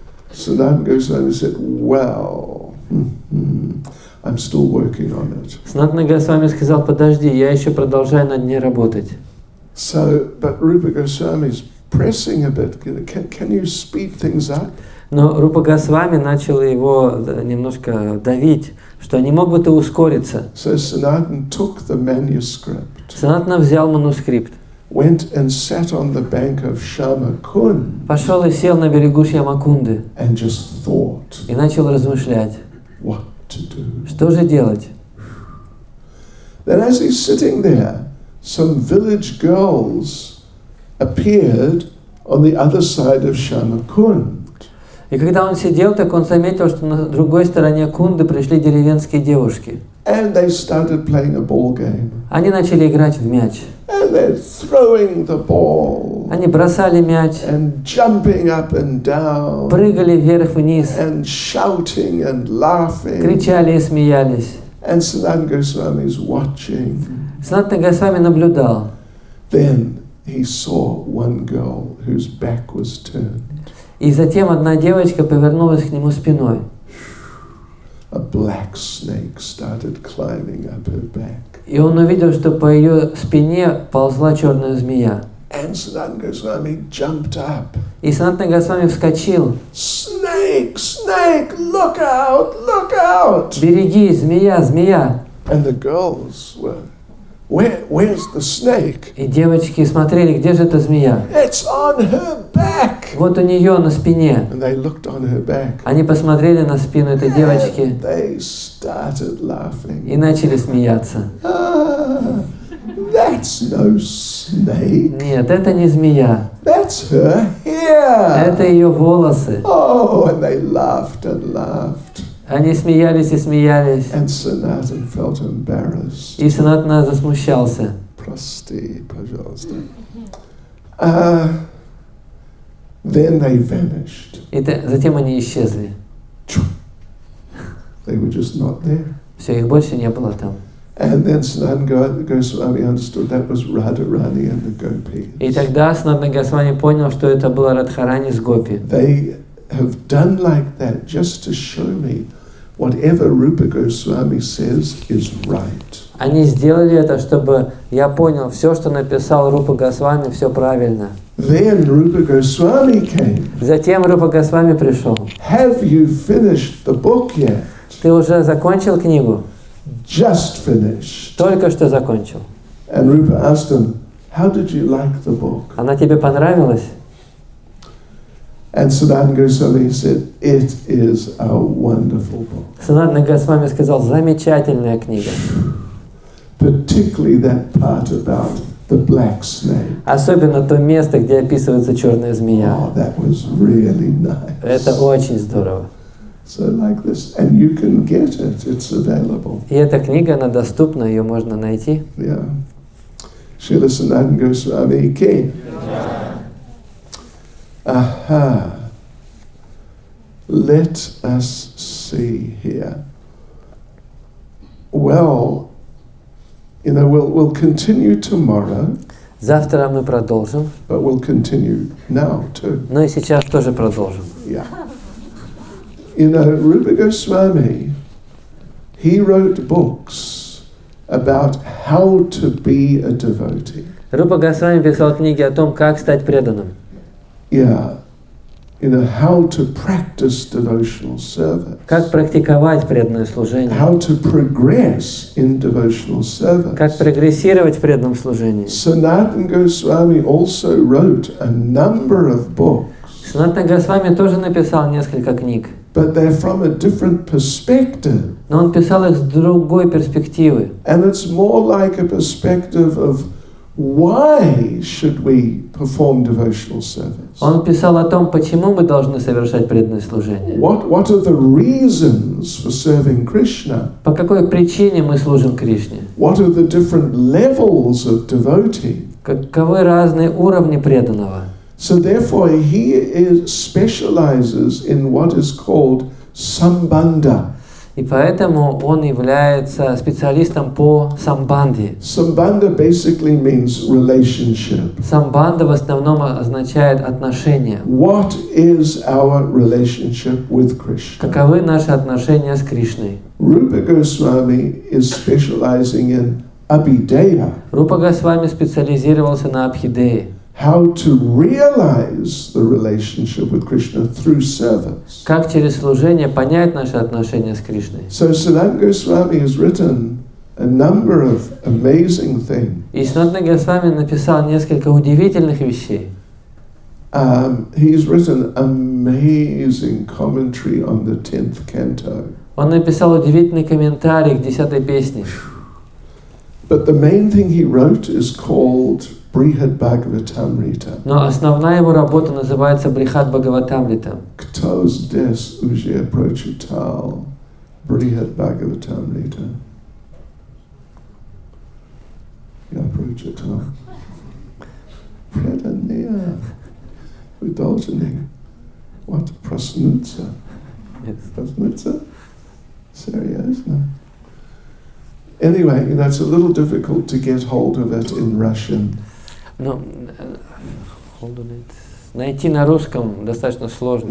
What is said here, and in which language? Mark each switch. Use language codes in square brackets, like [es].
[en] Sanatana Goswami said, well, I'm still working on it. [ru] Санатана Госвами сказал: подожди, я еще продолжаю над ней работать. [en] So, but Rupa Goswami is pressing a bit. Can you speed things up? [ru] Но Рупа Госвами начал его немножко давить, что не мог бы ты ускориться. [en] So Sanatan took the manuscript, [ru] Санатана взял манускрипт, [en] went and sat on the bank of Shamakund [ru] пошел и сел на берегу Шьямакунды [en] and just thought [ru] и начал размышлять, [en] what to do. [ru] что же делать. [en] Then as he's sitting there, some village girls appeared on the other side of Shamakund. [ru] И когда он сидел, так он заметил, что на другой стороне Кунды пришли деревенские девушки. [en] And they started playing a ball game. [ru] Они начали играть в мяч. [en] And they're throwing the ball. [ru] Они бросали мяч, [en] And jumping up and down. [ru] прыгали вверх-вниз, [en] And shouting and laughing. [ru] кричали и смеялись. [en] And Sanatan Goswami is watching. [ru] Санатана Госвами наблюдал. [en] Then he saw one girl whose back was turned. [ru] И затем одна девочка повернулась к нему спиной. [en] A black snake started climbing up her back. [ru] И он увидел, что по ее спине ползла черная змея. [en] And Sanatan Goswami jumped up. [ru] И Санатана Госвами вскочил. [en] Snake, snake, look out, look out. [ru] Береги, змея, змея. [en] And the girls were, where's the snake? [ru] И девочки смотрели, где же эта змея. [en] It's on her back. [ru] Вот у нее на спине. [en] And they looked on her back. [ru] Они посмотрели на спину этой девочки [en] And they started laughing. [ru] и начали смеяться. [en] Ah, that's no snake. [ru] Нет, это не змея. [en] That's her hair. [ru] Это ее волосы. [en] Oh, and they laughed and laughed. [ru] Они смеялись и смеялись. [en] And Sanatan felt embarrassed. [ru] И Санатана засмущался. Прости, пожалуйста. [en] Then they vanished. [ru] И затем они исчезли. [en] They were just not there. [ru] Все, их больше не было там. [en] And then Sanatan Goswami understood that was Radharani and the Gopis. [ru] И тогда Санатана Госвами понял, что это было Радхарани с Гопи. [en] They have done like that just to show me whatever Rupa Goswami says is right. [ru] Они сделали это, чтобы я понял, все, что написал Рупа Госвами, все правильно. [en] Then Rupa Goswami came. [ru] Затем Рупа Госвами пришел. [en] Have you finished the book yet? [ru] Ты уже закончил книгу? [en] Just finished. [ru] Только что закончил. [en] And Rupa asked him, how did you like the book? [ru] Она тебе понравилась? [en] And Sanatan Goswami said, it is a wonderful book. [ru] Санатана Госвами сказал, замечательная книга. [en] Particularly that part about the black snake. [ru] Особенно то место, где описывается черная змея. [en] Oh, that was really nice. [ru] Это очень здорово. [en] So like this, and you can get it, it's available. [ru] И эта книга, она доступна, ее можно найти. [en] Yeah. Srila Sanatan Goswami Ki. Aha. Let us see here. Well, you know, we'll continue tomorrow, [ru] Завтра мы продолжим, [en] but we'll continue now too. [ru] но и сейчас тоже продолжим. [en] Yeah. You know, Rupa Goswami, he wrote books about how to be a devotee. [ru] Рупа Госвами писал книги о том, как стать преданным. [en] Yeah. You know, how to practice devotional service. [ru] Как практиковать преданное служение. [en] How to progress in devotional service. [ru] Как прогрессировать в преданном служении. [en] Sanatan Goswami also wrote a number of books. [ru] Санатана Госвами тоже написал несколько книг. [en] But they're from a different perspective. [ru] Но он писал их с другой перспективы. [en] And it's more like a perspective of why should we perform devotional service? [ru] Он писал о том, почему мы должны совершать преданное служение. [en] What are the reasons for serving Krishna? [ru] По какой причине мы служим Кришне? [en] What are the different levels of devotee? [ru] Каковы разные уровни преданного? [en] So therefore he specializes in what is called sambandha. [ru] И поэтому он является специалистом по самбанде. [en] Sambandha basically means relationship. [ru] Самбанда в основном означает отношения. [en] What is our relationship with Krishna? [ru] Каковы наши отношения с Кришной? [en] Rupa Goswami is specializing in abhideya. [ru] Рупа Госвами специализировался на Абхидее. [en] how to realize the relationship with Krishna through service. [ru] Как через служение понять наши отношения с Кришной. [en] So Sanatana Goswami has written a number of amazing things. [ru] И Санатана Госвами написал несколько удивительных вещей. [en] He's written amazing commentary on the 10th canto. [ru] Он написал удивительный комментарий к 10-й песне. [en] But the main thing he wrote is called Brihad Bhagavatamrita. [ru] Но основная его работа называется Брихад Бхагаватамрита. Ktos des uje prochital Brihad Bhagavatamrita. Я прочитал. Предания. Вы должны. Вот проснуться. Проснуться? Серьезно? [en] Anyway, it's a little difficult to get hold of it in Russian. [ru] Но найти на русском достаточно сложно.